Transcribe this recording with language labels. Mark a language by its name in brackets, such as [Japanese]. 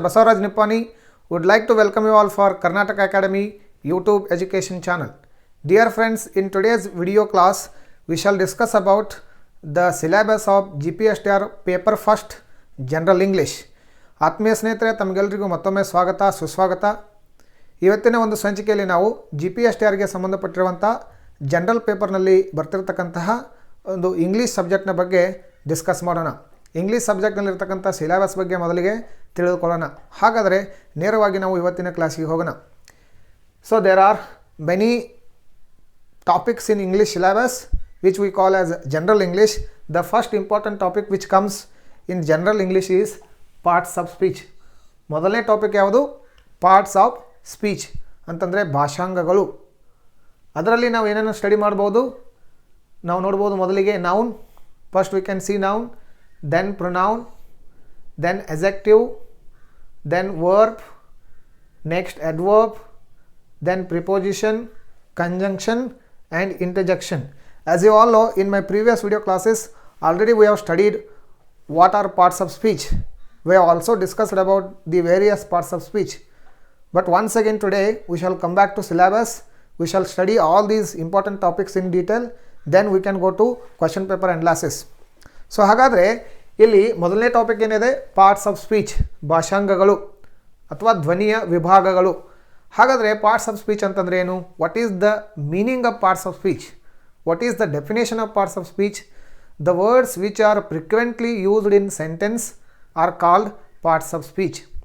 [English] Basavaraj Nippani would like to welcome you all for Karnataka Academy YouTube education channel. Dear friends, in today's video class, we shall discuss about the syllabus of GPSTR paper first General English. [Kannada] ಆತ್ಮೀಯ ಸ್ನೇಹಿತರೆ ತಮಗೆಲ್ಲರಿಗೂ ಮತ್ತೊಮ್ಮೆ ಸ್ವಾಗತ ಸುಸ್ವಾಗತ. ಇವತ್ತಿನ ಒಂದು ಸಂಚಿಕೆಯಲ್ಲಿ ನಾವು GPSTRಗೆ ಸಂಬಂಧಪಟ್ಟಿರುವಂಥ ಜನರಲ್ ಪೇಪರ್ನಲ್ಲಿ ಬರ್ತಿರತಕ್ಕಂತಹ ಒಂದು ಇಂಗ್ಲೀಷ್ ಸಬ್ಜೆಕ್ಟ್ನ ಬಗ್ಗೆ ಡಿಸ್ಕಸ್ ಮಾಡೋಣ. ಇಂಗ್ಲೀಷ್ ಸಬ್ಜೆಕ್ಟ್ನಲ್ಲಿರ್ತಕ್ಕಂಥ ಸಿಲೆಬಸ್ ಬಗ್ಗೆ ಮೊದಲಿಗೆ ತಿಳಿದುಕೊಳ್ಳೋಣ. ಹಾಗಾದರೆ ನೇರವಾಗಿ ನಾವು ಇವತ್ತಿನ ಕ್ಲಾಸಿಗೆ ಹೋಗೋಣ. [English] So there are many topics in English syllabus which we call as general English. The first important topic which comes in general English is parts of speech. [Kannada] ಮೊದಲನೇ ಟಾಪಿಕ್ ಯಾವುದು? ಪಾರ್ಟ್ಸ್ ಆಫ್ ಸ್ಪೀಚ್ ಅಂತಂದರೆ ಭಾಷಾಂಗಗಳು. ಅದರಲ್ಲಿ ನಾವು ಏನೇನು study ಮಾಡ್ಬೋದು? ನಾವು ನೋಡ್ಬೋದು ಮೊದಲಿಗೆ noun. [English] First we can see noun, then pronoun, then adjective, then verb, next adverb, then preposition, conjunction and interjection. As you all know, in my previous video classes already we have studied what are parts of speech. We have also discussed about the various parts of speech. But once again today we shall come back to syllabus. We shall study all these important topics in detail. Then we can go to question paper analysis. [Kannada] So ಹಾಗಾದರೆ ಇಲ್ಲಿ ಮೊದಲನೇ topic ಏನಿದೆ? Parts of speech, ಭಾಷಾಂಗಗಳು ಅಥವಾ ಧ್ವನಿಯ ವಿಭಾಗಗಳು. ಹಾಗಾದರೆ parts of speech ಅಂತಂದರೆ ಏನು? [English] What is the meaning of parts of speech? What is the definition of parts of speech? The words which are frequently used in sentence are called parts of speech.